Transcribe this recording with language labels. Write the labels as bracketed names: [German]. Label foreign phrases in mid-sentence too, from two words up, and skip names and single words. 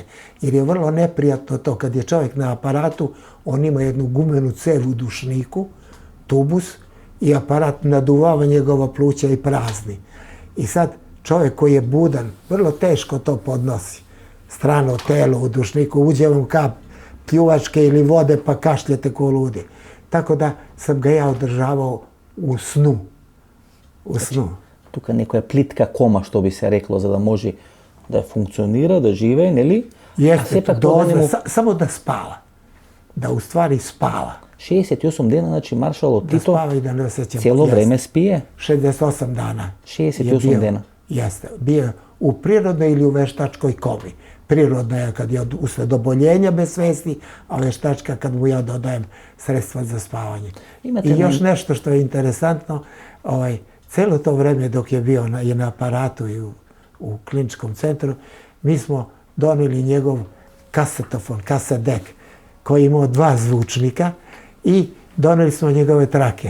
[Serbian] Jer je vrlo neprijatno to, kad je čovjek na aparatu, on ima jednu gumenu cev u dušniku, tubus, i aparat naduvava njegova pluća i prazni. I sad čovjek koji je budan, vrlo teško to podnosi. Strano telo u dušniku, uđe vam kap pljuvačke ili vode pa kašljete ko ludi. Tako da sam ga ja održavao u snu. [Macedonian] Тука некоја плитка кома, што би се рекло, за да може да функционира, да живее, нели? [Serbian] Само да спава. Да у ствари спава. [Macedonian] 68 дена, значи маршал Тито спава и да не осеќам. Цело време спие? [Serbian] 68 дана. [Macedonian] 68 дена. [Serbian] Jeste. Bio u prirodnoj ili u veštačkoj komi. Prirodna je kad je usled oboljenja bez svesti, a veštačka kad mu ja dodajem sredstva za spavanje. I još nešto što je interesantno, celo to vreme dok je bio na aparatu i u kliničkom centru, mi smo doneli njegov kasetofon, kasadek, koji je imao 2 zvučnika i doneli smo njegove trake.